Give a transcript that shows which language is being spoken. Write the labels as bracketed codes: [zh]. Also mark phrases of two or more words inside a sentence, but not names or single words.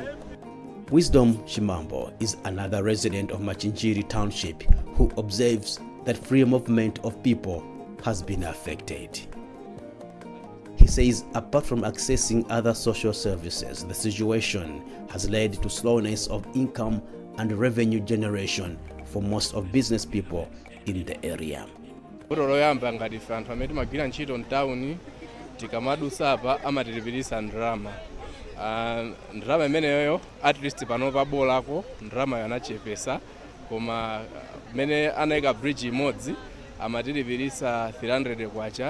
[en] Wisdom Shimambo is another resident of Machinjiri Township who observes that free movement of people has been affected. He says apart from accessing other social services, the situation has led to slowness of income and revenue generation for most of business people in the area. [ny] Loyamba ngati anthu amene timagwira ntchito mtawuni tikamadusa apa amatilipirisa ndrama. Ndrama imeneyo [en] at least [ny] panopa bolako ndrama yanachepesa, koma mene anayika bridge imodzi amatilipirisa 300 kwacha,